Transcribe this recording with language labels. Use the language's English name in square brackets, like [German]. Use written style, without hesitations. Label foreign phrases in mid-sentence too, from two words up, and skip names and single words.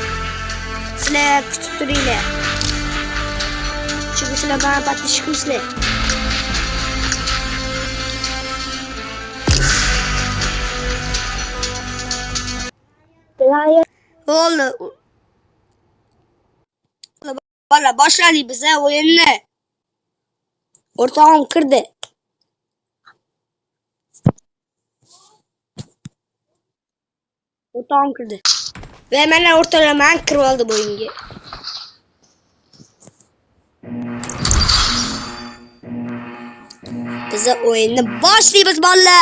[Uzbek] Sizlar kutib turinglar. Chunki sizlar bana подписчик qilsizlar. Oldu. [Turkish] Valla başladı bize o'yinni. [Uzbek] O'rtog'im kirdi. O'rtog'im kirdi. Ve mana o'rtog'im kirib oldi bu o'yinga. Bize o'yinni boshlaymiz bolalar.